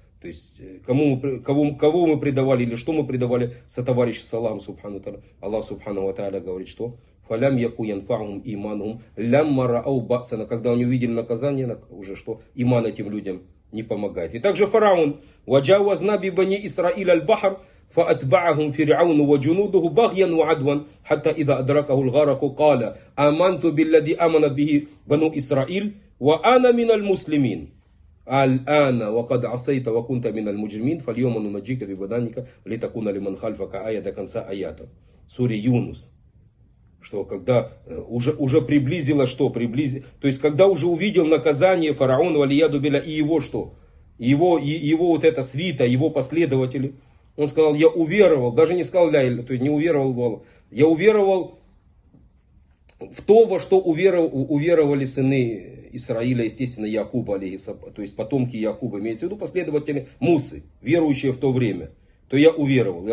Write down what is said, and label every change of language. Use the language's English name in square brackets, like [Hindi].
[Russian] То есть кого мы предавали или что мы предавали сотоварищу с Аллахом субхану тааля. Аллах субхану ва тааля говорит, что [Arabic] фалям яку янфахум иманум лямма раау ба'сана. [Russian] Когда они увидели наказание, уже что? Иман этим людям не помогает. И также фараон. [Arabic] Ваджауазна бибани Исраиль аль-Бахар. فأتبعهم فرعون وجنوده بغيا وعدوا حتى إذا أدركه الغرق قال آمنت بالذي آمنت به بنو إسرائيل وأنا من المسلمين الآن وقد عصيت وكنت من المجرمين فاليوم ننجيك ببدنك لتكون لمن خلفك آية [Russian] до конца [Arabic] آياته سورة يونس. [Russian] Что когда уже приблизило, что приблизило, то есть когда уже увидел наказание фараона Валиядубеля и его что, его вот эта свита, его последователи, он сказал, я уверовал, даже не сказал ля, то есть не уверовал, я уверовал в то, во что уверовали сыны Исраиля, естественно, Якуба, то есть потомки Якуба, имеется в виду последователи Мусы, верующие в то время, то я уверовал.